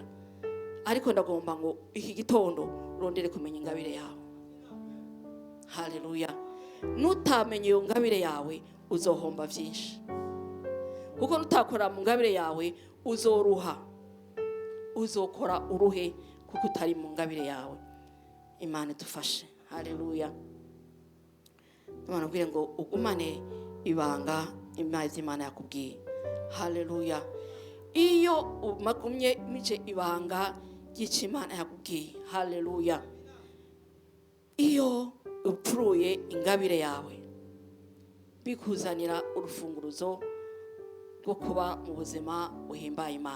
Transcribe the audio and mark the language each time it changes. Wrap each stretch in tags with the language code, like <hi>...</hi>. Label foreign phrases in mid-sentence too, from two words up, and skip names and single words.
<rn>Ariko ndagomba ngo iki gitondo urondere kumenya ingabire yawe. Haleluya. Nutamenye iyo ngabire yawe uzohomba byinshi, kuko nutakora mu ngabire yawe uzoruha, uzokora uruhe kuko utari mu ngabire yawe. Imana idufashe. Haleluya. Imana abwire ngo ugumane ibanga Imana yakubwiye. Haleluya. Iyo umagumye mice ibanga ry'icyo Imana yakubwiye, haleluya, iyo upfuruye ingabire yawe, bikuzanira urufunguruzo rwo kuba mu buzima buhimbaye Imana.</rn>